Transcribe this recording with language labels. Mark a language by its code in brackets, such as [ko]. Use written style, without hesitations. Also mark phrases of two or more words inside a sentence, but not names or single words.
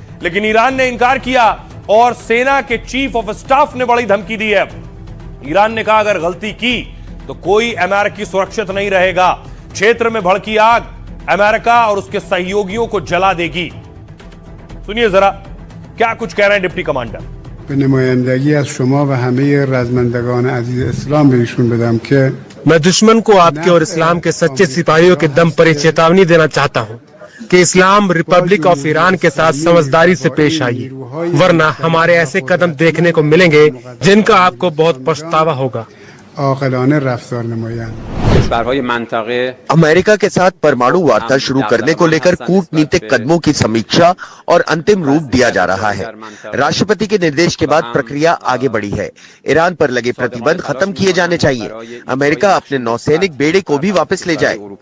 [hi] लेकिन ईरान ने इनकार किया और सेना के चीफ ऑफ स्टाफ ने बड़ी धमकी दी है। ईरान ने कहा अगर गलती की तो कोई अमेरिकी सुरक्षित नहीं रहेगा। क्षेत्र में भड़की आग अमेरिका और उसके सहयोगियों को जला देगी। सुनिए जरा क्या कुछ कह रहे हैं डिप्टी कमांडर। [fa] به نمایندگی از شما و همه رزمندگان عزیز اسلام به ایشون بدم که [hi] मैं दुश्मन को आपके और इस्लाम के सच्चे सिपाहियों के दम पर एक चेतावनी देना चाहता हूं कि इस्लाम रिपब्लिक ऑफ ईरान के साथ समझदारी से पेश आइए, वरना हमारे ऐसे कदम देखने को मिलेंगे जिनका आपको बहुत पछतावा होगा। [fa] عاقلانه رفتار نمایند. [hi] अमेरिका के साथ परमाणु वार्ता शुरू करने को लेकर कूटनीतिक कदमों की समीक्षा और अंतिम रूप दिया जा रहा है। राष्ट्रपति के निर्देश के बाद प्रक्रिया आगे बढ़ी है। ईरान पर लगे प्रतिबंध खत्म किए जाने चाहिए। अमेरिका अपने नौसैनिक बेड़े को भी वापस ले जाए।